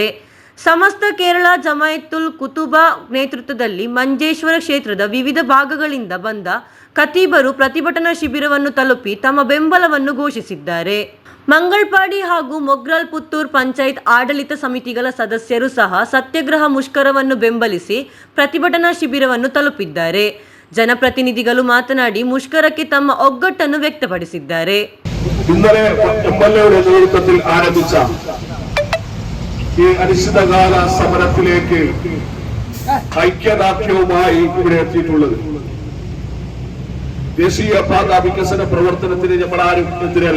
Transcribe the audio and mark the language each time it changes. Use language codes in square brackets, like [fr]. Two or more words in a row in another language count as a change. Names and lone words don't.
[kn] ಸಮಸ್ತ ಕೇರಳ ಜಮಾಯತುಲ್ ಕುತುಬಾ ನೇತೃತ್ವದಲ್ಲಿ ಮಂಜೇಶ್ವರ ಕ್ಷೇತ್ರದ ವಿವಿಧ ಭಾಗಗಳಿಂದ ಬಂದ ಖತೀಬರು ಪ್ರತಿಭಟನಾ ಶಿಬಿರವನ್ನು ತಲುಪಿ ತಮ್ಮ ಬೆಂಬಲವನ್ನು ಘೋಷಿಸಿದ್ದಾರೆ. ಮಂಗಳ್ಪಾಡಿ ಹಾಗೂ ಮೊಗ್ರಾಲ್ ಪುತ್ತೂರು ಪಂಚಾಯತ್ ಆಡಳಿತ ಸಮಿತಿಗಳ ಸದಸ್ಯರು ಸಹ ಸತ್ಯಾಗ್ರಹ ಮುಷ್ಕರವನ್ನು ಬೆಂಬಲಿಸಿ ಪ್ರತಿಭಟನಾ ಶಿಬಿರವನ್ನು ತಲುಪಿದ್ದಾರೆ. ಜನಪ್ರತಿನಿಧಿಗಳು ಮಾತನಾಡಿ ಮುಷ್ಕರಕ್ಕೆ ತಮ್ಮ ಒಗ್ಗಟ್ಟನ್ನು ವ್ಯಕ್ತಪಡಿಸಿದ್ದಾರೆ. [ml] ഇന്നലെ എംഎൽഎയുടെ നേതൃത്വത്തിൽ ആരംഭിച്ച ഈ അനിശ്ചിതകാല സമരത്തിലേക്ക് ഐക്യദാർഢ്യവുമായി ഇവിടെ എത്തിയിട്ടുള്ളത് ദേശീയപാത വികസന പ്രവർത്തനത്തിന് നമ്മൾ ആരും എതിരല്ല.